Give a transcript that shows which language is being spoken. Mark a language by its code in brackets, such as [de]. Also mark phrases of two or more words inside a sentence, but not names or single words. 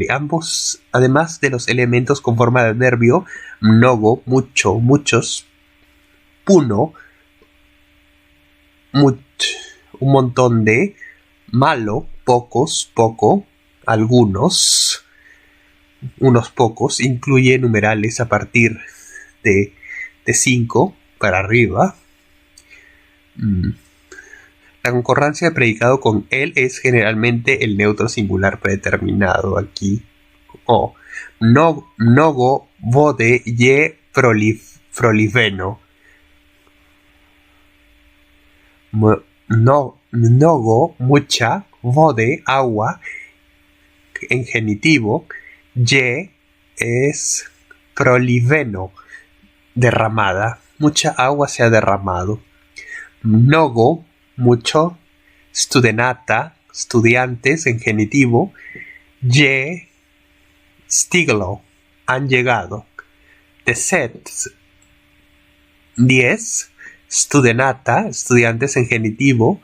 [es] Ambos, además de los elementos con forma de adverbio, mnogo, mucho, muchos, puno, un montón de, malo, pocos, poco, algunos, unos pocos, incluye numerales a partir de 5 para arriba. La concordancia de predicado con él es generalmente el neutro singular predeterminado aquí. [sr] Mnogo, vode, je, proliveno. Mnogo, mucha, vode, [es] agua, en genitivo. Je es proliveno, derramada. Mucha agua se ha derramado. Mnogo, mucho, studenata, estudiantes en genitivo. [sr] Je, stiglo, [es] han llegado. [sr] Deset, 10, studenata, [es] estudiantes en genitivo.